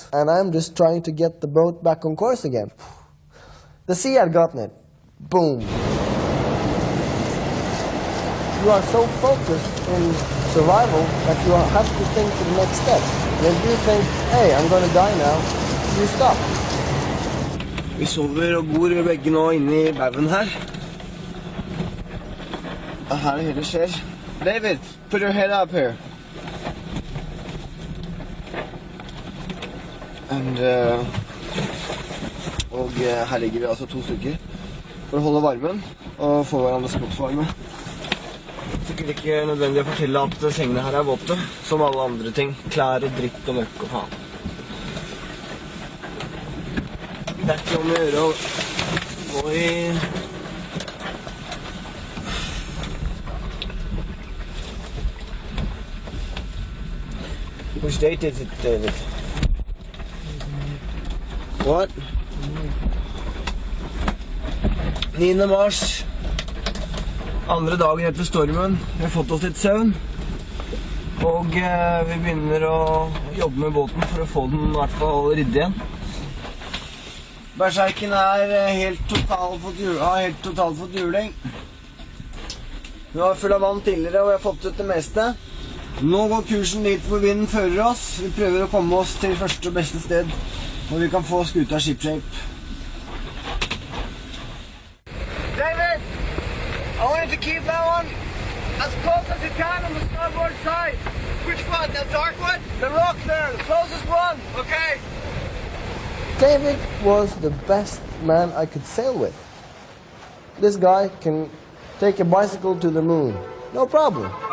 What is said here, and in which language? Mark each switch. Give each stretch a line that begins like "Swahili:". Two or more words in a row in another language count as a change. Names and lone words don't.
English: And I'm just trying to get the boat back on course again. The sea had gotten it. Boom. You are so focused in survival that you have to think to the next step. And if you think, hey, I'm going to die now, you stop.
Norwegian: Vi sover og bor begge nå inne I baugen her. Og her det hele skjer.
English: David, put your head up here. And,
Norwegian: og her ligger vi altså 2 stykker for å holde varmen og få hverandres kroppsvarme. Sikkert ikke nødvendig å fortelle at sengene her våte, som alle andre ting. Klær, dritt og møkk og faen. Det ikke om å gjøre å gå I...
English: Which date is it, David? What? 9.
Norwegian: mars. Andre dagen etter stormen. Vi har fått oss litt søvn. Og vi begynner å jobbe med båten for å få den I hvert fall ryddig igjen. Berserken helt totalt fått juling. Vi var full av vann tidligere og vi har fått ut det meste. Nå går kursen dit hvor vinden fører oss. Vi prøver å komme oss til første og beste sted hvor vi kan få skuta shipshape.
English: David! I want you to keep that one. As close as you can on the starboard side. Which one? The dark one? The rock there, the closest one. Okay. David was the best man I could sail with. This guy can take a bicycle to the moon, no problem.